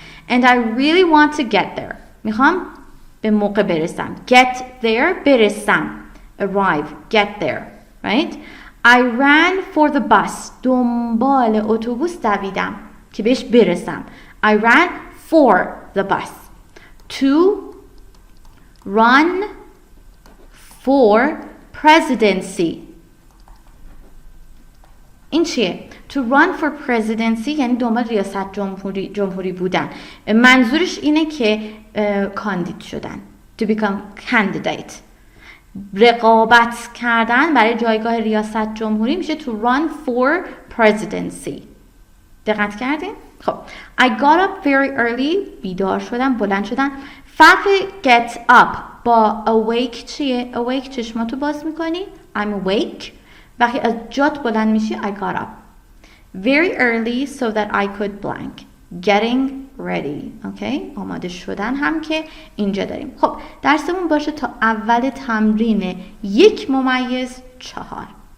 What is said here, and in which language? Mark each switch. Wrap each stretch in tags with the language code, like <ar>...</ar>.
<en>And I really want to get there.</en> <fa>میخوام به موقع برسم.</fa> <en>Get there برسم. Arrive. Get there. Right? I ran for the bus.</en> <fa>دنبال اتوبوس دویدم که بهش برسم.</fa> <en>I ran for the bus. To run for presidency.</en> <fa>این چیه؟</fa> <en>To run for presidency</en> <fa>یعنی دنبال ریاست جمهوری بودن. منظورش اینه که کاندید شدن.</fa> <en>To become candidate.</en> <fa>رقابت کردن برای جایگاه ریاست جمهوری میشه</fa> <en>to run for presidency.</en> <fa>دقت کردین؟ خب</fa> <en>I got up very early.</en> <fa>بیدار شدم، بلند شدم. فرق get up با awake چیه؟ awake چشماتو باز میکنی.</fa> <en>I'm awake.</en> <fa>وقتی از جات بلند میشی</fa> <en>I got up very early so that I could blank. Getting ready. Okay?</en> <fa>آماده شدن هم که اینجا داریم. خب درسمون باشه تا اول تمرین 1/4.</fa>